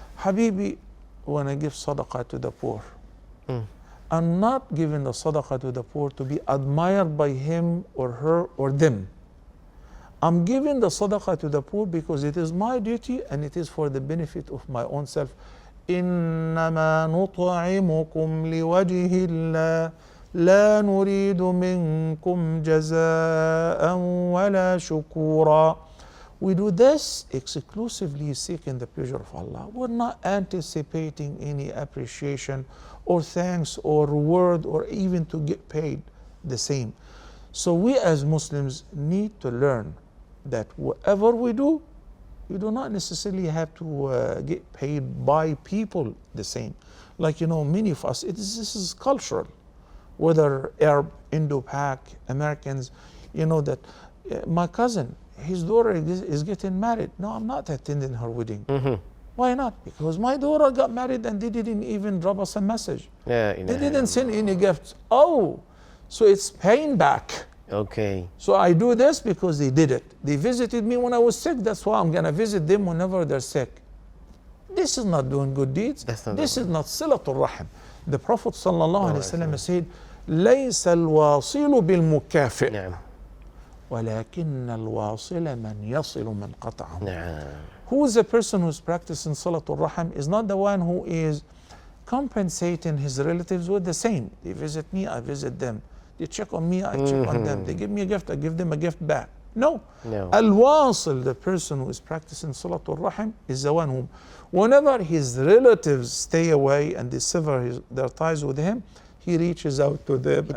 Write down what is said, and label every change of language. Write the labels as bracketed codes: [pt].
[en] Habibi, when I give sadaqah to the poor, I'm not giving the sadaqah to the poor to be admired by him or her or them. I'm giving the sadaqah to the poor because it is my duty and it is for the benefit of my own self. [ar] إنما نطعمكم لوجه الله لا نريد منكم جزاء ولا شكورا. [en] We do this exclusively seeking the pleasure of Allah. We're not anticipating any appreciation or thanks or reward or even to get paid the same. So we as Muslims need to learn that whatever we do not necessarily have to get paid by people the same. Like, you know, many of us, this is cultural. Whether Arab, Indo-Pak, Americans, you know that my cousin, his daughter is getting married. No, I'm not attending her wedding. Why not? Because my daughter got married and they didn't even drop us a message. They didn't send any gifts. Oh, so it's paying back. Okay. So I do this because they did it. They visited me when I was sick. That's why I'm going to visit them whenever they're sick. This is not doing good deeds. This is not silatul rahim. The Prophet sallallahu alaihi wasallam said, [ar] ليس الواصل بالمكافئ. نعم. ولكن الواصل من يصل من قطعه. نعم. [en] Who is the person who's practicing Salatul Rahim is not the one who is compensating his relatives with the same. They visit me, I visit them. They check on me, I check on them. They give me a gift, I give them a gift back. No. No. Al-Wasil, the person who is practicing Salatul Rahim, is the one whom, whenever his relatives stay away and they sever their ties with him, he reaches out to them and